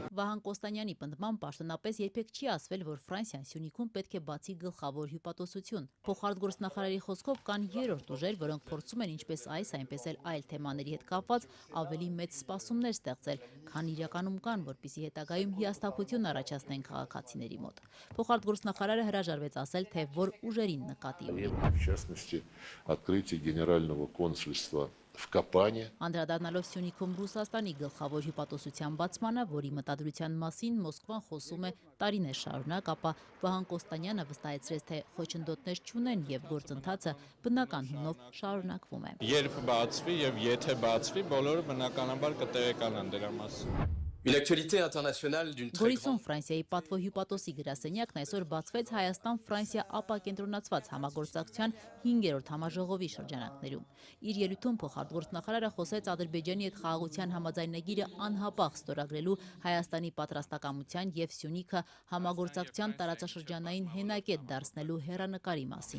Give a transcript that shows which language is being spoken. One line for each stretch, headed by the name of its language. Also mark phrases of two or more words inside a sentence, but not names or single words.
Armenian: Վահան Կոստանյանի պնդմամբ պաշտոնապես երբեք չի ասվել, որ Ֆրանսիան Սյունիքում պետք է բացի գլխավոր հյուպատոսություն։ Փոխարգործնախարարի խոսքով կան երրորդ ուժեր, որոնք փորձում են ինչպես այս, այնպես էլ այլ թեմաների հետ կապված ավելի մեծ սպասումներ ստեղծել, քան իրականում կան, որպեսզի հետագայում հիասթափություն առաջացնեն քաղաքացիների մոտ։ Փոխարգործնախարարը հրաժարվեց ասել, թե որ ուժերին նկատի ունի։
Russian: В частности, открытие генерального консульства в Капане.
Armenian: Անդրադառնալով Սյունիքում Ռուսաստանի գլխավոր հյուպատոսության բացմանը, որի մտադրության մասին Մոսկվան խոսում է տարիներ շարունակ, ապա Վահան Կոստանյանը վստահեցրեց, թե խոչընդոտներ չունեն եւ գործընթացը բնական հունով շարունակվում է։ Երբ բացվի եւ եթե բացվի, բոլորը բնականաբար կտեղեկանան դրա մասին։
French: Une actualité internationale d'une très
Armenian: Գորիսում Ֆրանսիայի պատվո հյուպատոսի գրասենյակն այսօր բացվեց Հայաստան-Ֆրանսիա ապակենտրոնացված համագործակցության 5-րդ համաժողովի շրջանակներում։ Իր ելույթում փոխարգործնախարարը խոսեց Ադրբեջանի հետ խաղաղության համաձայնագիրը անհապաղ ստորագրելու Հայաստանի պատրաստակամության եւ Սյունիքը համագործակցության տարածաշրջանային հենակետ դարձնելու հեռանկարի մասին։